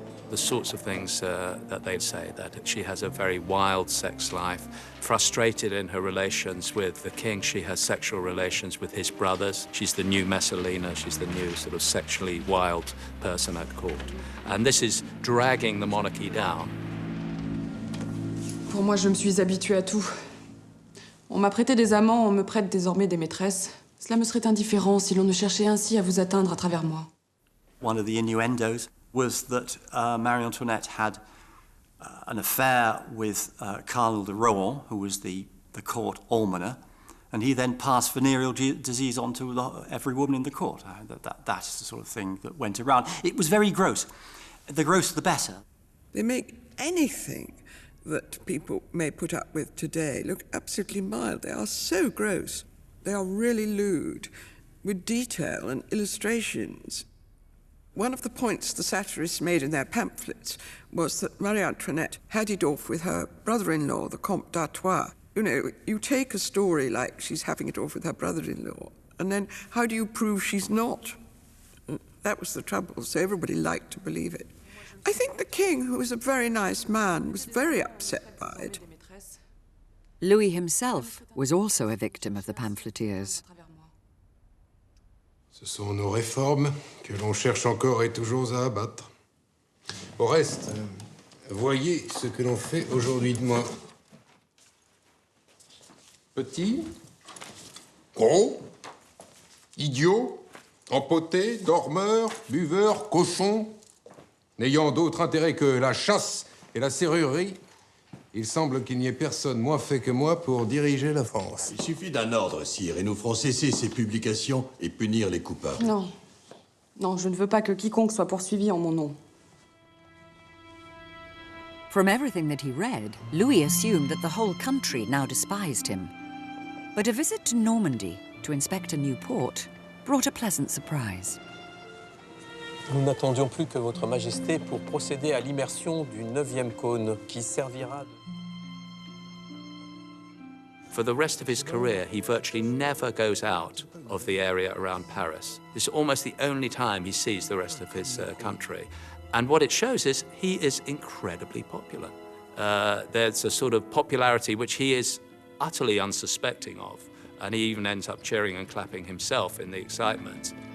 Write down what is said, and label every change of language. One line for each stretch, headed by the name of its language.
English: The sorts of things that they'd say, that she has a very wild sex life, frustrated in her relations with the king. She has sexual relations with his brothers. She's the new Messalina. She's the new sort of sexually wild person at court. And this is dragging the monarchy down.
French: Pour moi, je me suis habituée à tout. On m'a prêté des amants, on me prête désormais des maîtresses. Cela me serait indifférent si l'on ne cherchait ainsi à vous atteindre à travers moi.
English: One of the innuendos was that Marie Antoinette had an affair with Cardinal de Rohan, who was the court almoner, and he then passed venereal disease on to every woman in the court. That's the sort of thing that went around. It was very gross. The grosser the better. They make anything that people may put up with today look absolutely mild. They are so gross. They are really lewd, with detail and illustrations. One of the points the satirists made in their pamphlets was that Marie Antoinette had it off with her brother-in-law, the Comte d'Artois. You know, you take a story like she's having it off with her brother-in-law, and then how do you prove she's not? That was the trouble, so everybody liked to believe it. I think the king, who was a very nice man, was very upset by it. Louis himself was also a victim of the pamphleteers.
French: Ce sont nos réformes que l'on cherche encore et toujours à abattre. Au reste, voyez ce que l'on fait aujourd'hui de moi. Petit, gros, idiot, empoté, dormeur, buveur, cochon, n'ayant d'autre intérêt que la chasse et la serrurerie, il semble qu'il n'y ait personne moins fait que moi pour diriger la France. Il suffit d'un ordre, sire, et nous ferons cesser ces publications et punir les coupables. Non. Non, je ne veux pas que quiconque soit poursuivi en mon nom.
English: From everything that he read, Louis assumed that the whole country now despised him. But a visit to Normandy to inspect a new port brought a pleasant surprise.
French: Nous n'attendions plus que votre majesté pour procéder à l'immersion du 9e cône qui servira de...
English: For the rest of his career, he virtually never goes out of the area around Paris. It's almost the only time he sees the rest of his country. And what it shows is he is incredibly popular. There's a sort of popularity which he is utterly unsuspecting of, and he even ends up cheering and clapping himself in the excitement.